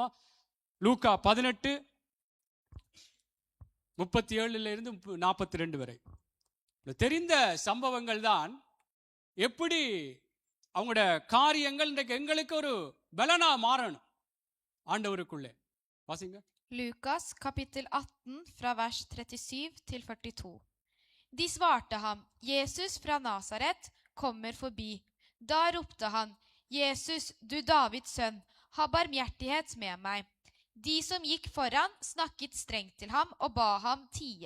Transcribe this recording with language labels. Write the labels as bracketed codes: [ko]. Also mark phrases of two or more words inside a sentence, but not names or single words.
[ta] லூக்கா 18 37 இருந்து 42 வரை தெரிந்த சம்பவங்கள் தான். எப்படி அவங்களோட காரியங்கள் இன்றைக்கு எங்களுக்கு ஒரு பலனா மாறணும் ஆண்டவருக்குள்ளே. வாசிங்க. [no] Lukas kapittel 18 fra vers 37 til 42. De svarte ham, Jesus fra Nasaret kommer forbi. Da ropte han, Jesus, du Davids sønn, ha barmhjertighet med meg. De som gikk foran, snakket strengt til ham og ba ham tie.